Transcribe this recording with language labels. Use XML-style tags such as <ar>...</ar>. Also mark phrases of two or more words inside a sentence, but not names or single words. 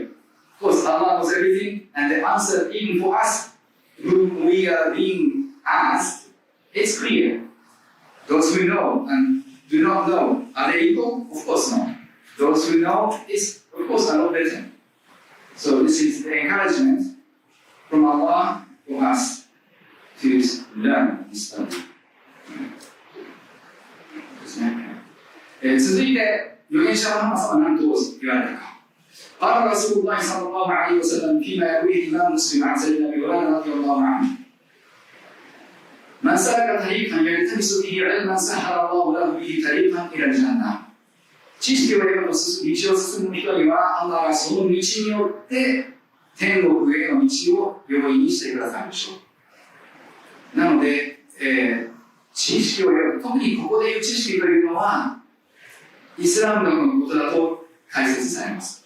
<en>Of course, Allah knows everything, and the answer even for us, whom we are being asked, it's clear. Those who know and do not know, are they equal? Of course not. Those who know is, of course, a lot better. So this is the encouragement from Allah for us to learn and study.</en> <ja>ですね。続いて、預言者のムハンマド様は何と言われたか。</ja> <ar>قال رسول الله صلى الله عليه وسلم فيما يرويه الإمام مسلم عن سيدنا أبي هريرة رضي الله عنه من سلك طريقا يلتمس به علما سهل الله له به طريقا إلى الجنة</ar> <ja>知識を得ようと道を進む人には、アンラーがその道によって天国への道を容易にしてくださるでしょう。なので、知識を得よう。特にここでいう知識というのは、イスラム学のことだと解説されます。</ja>